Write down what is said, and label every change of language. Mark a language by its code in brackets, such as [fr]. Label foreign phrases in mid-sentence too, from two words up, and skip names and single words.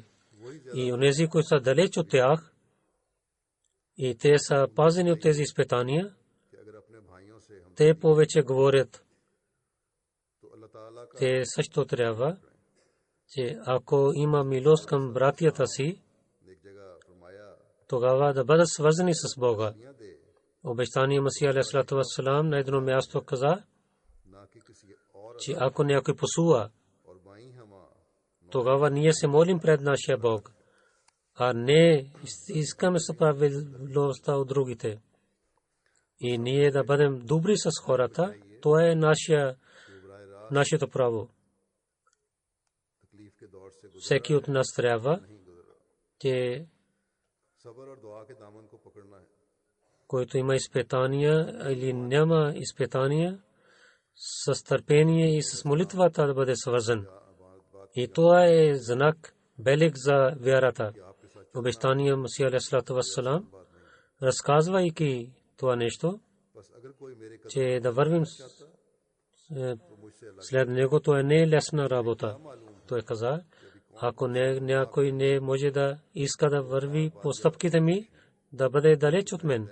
[bg] И онези, които са далеч от тях, и те са пазени от тези изпитания, те повече говорят. Те също трябва, че ако има милост към братята си, тогава да бъдат свързани с Бога. Обещание Масия [ar] عليه السلام [bg] на едно място каза, че ако някой посува, тогава ние се молим пред нашия Бог, а не искаме справедливостта от другите. И ние да бъдем добри с хората, това е нашето право. Всеки от нас трябва, че който има изпитания или няма изпитания, с търпение и с молитвата да бъде свързан. И това е знак белег за вярата. Обещание Масия [ar] عليه السلام, [bg] разказвайки това нещо, че да вървим след него, то е не лесна работа. Той каза, Ако някой не може да иска да върви по стъпките ми, да бъде далеч от мен.